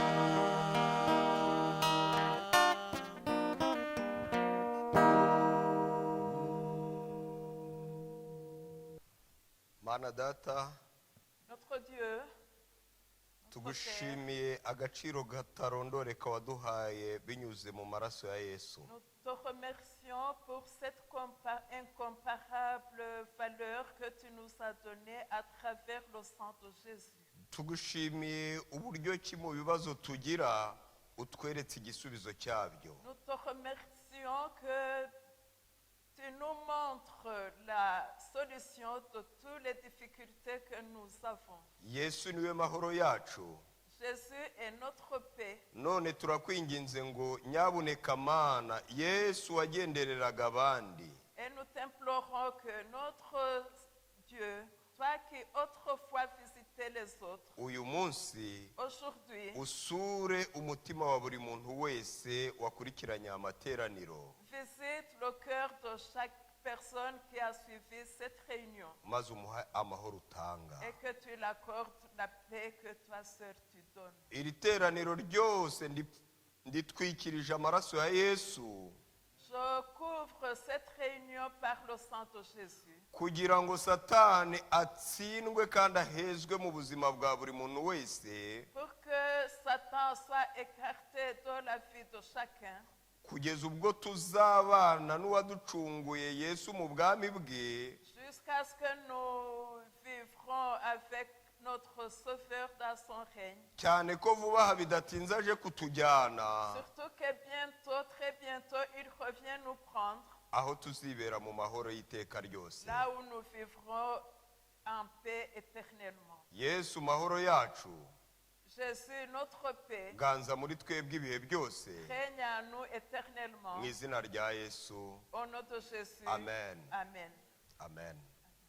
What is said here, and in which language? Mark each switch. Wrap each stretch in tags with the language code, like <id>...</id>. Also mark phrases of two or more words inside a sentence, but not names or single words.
<rw>Mana data</rw> <fr>Notre Dieu, notre Père,</fr> <rw>tugushimiye agaciro gatarondoreka waduhaye binyuze mu maraso ya Yesu.</rw> <fr>nous te remercions pour cette incomparable valeur que tu nous as donnée à travers le sang de Jésus.</fr> <rw>Tugushimiye uburyo ki mu bibazo tugira utweretse igisubizo cyabyo.</rw> <fr>Nous te remercions que tu nous montres la solution de toutes les difficultés que nous avons.</fr> <rw>Yesu niwe mahoro yacu.</rw> <fr>Jésus est notre paix.</fr> <rw>None turakwinginze ngo nyabuneka Mana Yesu wagendereraga abandi.</rw> <fr>Et nous t'implorons que notre Dieu, toi qui autrefois visitais les autres,</fr> <rw>Uyu munsi</rw> <fr>aujourd'hui,</fr> <rw>usure umutima wa buri muntu wese wakurikiranye amateraniro.</rw> <fr>visite le cœur de chaque personne qui a suivi cette réunion</fr> <rw>Maze umuha amahoro utanga.</rw> <fr>et que tu l'accordes la paix que toi seul tu donnes.</fr> <rw>Iri teraniro ryose nditwikirije amaraso ya Yesu</rw> <fr>Je couvre cette réunion par le sang de Jésus</fr> <rw>kugira ngo Satani atsindwe kandi ahezwe mu buzima bwa buri muntu wese</rw> <fr>pour que Satan soit écarté de la vie de chacun</fr> <rw>kugeza ubwo tuzabana n'uwaducunguye Yesu mu bwami bwe</rw> <fr>jusqu'à ce que nous vivrons avec notre Sauveur dans son règne.</fr> <rw>cyane ko vuba aha bidatinze aje kutujyana</rw> <fr>Surtout que bientôt, très bientôt, il revient nous prendre</fr> <rw>aho tuzibera mu mahoro y'iteka ryose.</rw> <fr>là où nous vivrons en paix éternellement.</fr> <rw>Yesu mahoro yacu</rw> <fr>Jésus, notre paix,</fr> <rw>ganza muri twebwe ibihe byose</rw> <fr>règne en nous éternellement.</fr> <rw>mu izina rya Yesu.</rw> <fr>Au nom de Jésus.</fr> <rw>Amen.</rw> <fr>Amen. Amen.</fr>